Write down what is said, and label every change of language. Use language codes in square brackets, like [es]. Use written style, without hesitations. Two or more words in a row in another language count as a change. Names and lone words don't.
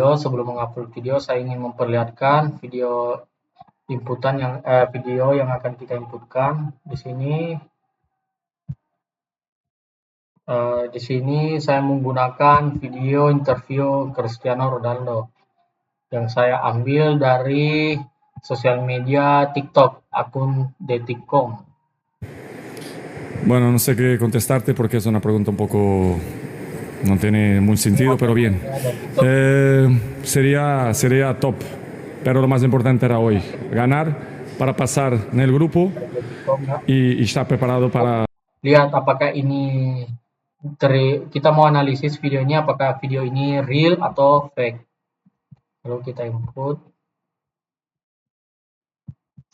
[id] Sebelum mengupload video, saya ingin memperlihatkan video yang akan kita inputkan. Di sini saya menggunakan video interview Cristiano Ronaldo yang saya ambil dari sosial media TikTok, akun Detikcom. [es] Bueno, no sé qué contestarte porque es una pregunta un poco... no tiene mucho sentido, pero bien. Sería top, pero lo más importante era hoy, ganar para pasar en el grupo y estar preparado para... [id] Lihat apakah ini kita mau analisis videonya, apakah video ini real atau fake. Lalu kita input.